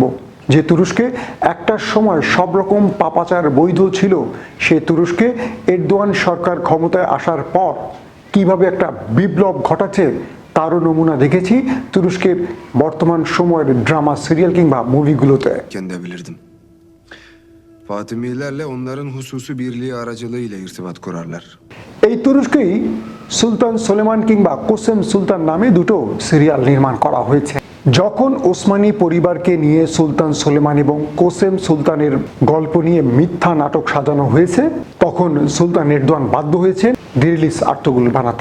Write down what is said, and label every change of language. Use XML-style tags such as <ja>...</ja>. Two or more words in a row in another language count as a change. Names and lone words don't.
<bn>যে তুরস্কে একটা সময় সব রকম পাপাচার বৈধ ছিল, সে তুরস্কে এরদোয়ান সরকার ক্ষমতায় আসার পর কিভাবে একটা বিপ্লব ঘটাচ্ছে তারও নমুনা দেখেছি তুরস্কের বর্তমান সময়ের ড্রামা, সিরিয়াল কিংবা মুভিগুলোতে।</bn> <tr>Kendi bilirdim. Fatimilerle onların hususi birliği aracılığıyla irtibat kurarlar.</tr> <bn>এই তুরস্কেই সুলতান সুলেমান কিংবা কোসেম সুলতান নামে দুটো সিরিয়াল নির্মাণ করা হয়েছে। যখন ওসমানী পরিবারকে নিয়ে সুলতান সুলেমান এবং কোসেম সুলতানের গল্প নিয়ে মিথ্যা নাটক সাজানো হয়েছে, তখন সুলতান এরদোয়ান বাধ্য হয়েছেন দিরিলিস আর্তুগুল বানাতে।</bn>